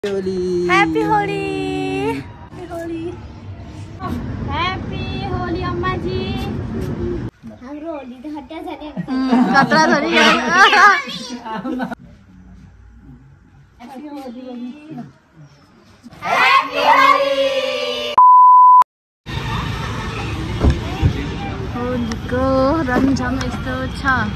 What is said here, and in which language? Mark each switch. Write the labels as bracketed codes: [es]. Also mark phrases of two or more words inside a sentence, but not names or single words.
[en] Holy. Happy Holi. Happy Holi. Happy Holi [hi] अम्मा जी. [ne] हाम्रो होली त खट्टा छ नि. खट्टा छ नि. [en] Happy Holi. Happy Holi. [ne] होलीको रमझम यस्तो छ.